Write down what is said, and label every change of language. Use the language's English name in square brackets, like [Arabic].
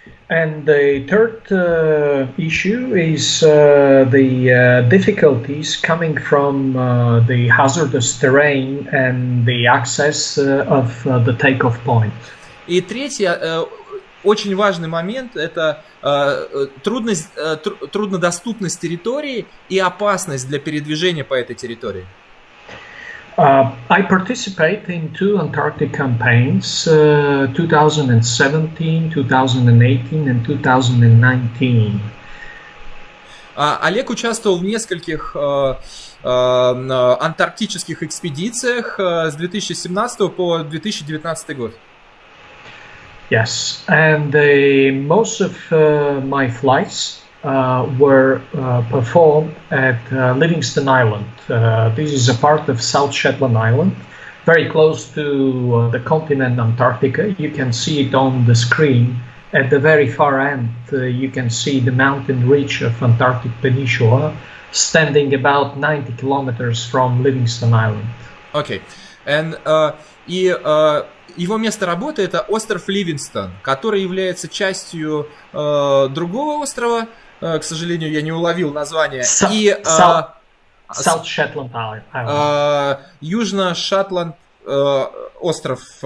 [English] And the third issue is the difficulties coming from the hazardous terrain and the access of the takeoff point. [Russian] И третий очень важный момент – это труднодоступность территории и опасность для передвижения по этой территории. [English] I participate in 2 Antarctic campaigns, 2017, 2018 and 2019. [Russian] Олег участвовал в нескольких антарктических экспедициях с 2017 по 2019 год. [English] Yes, and most of my flights were performed at Livingston Island. This is a part of South Shetland Island, very close to the continent Antarctica. You can see it on the screen. At the very far end, you can see the mountain ridge of Antarctic Peninsula, standing about 90 kilometers from Livingston Island. Okay, and [Russian] его место работы это остров Ливингстон, который является частью другого острова. К сожалению, я не уловил название. [English] South Shetland Island. [Russian] Южно-Шотланд остров.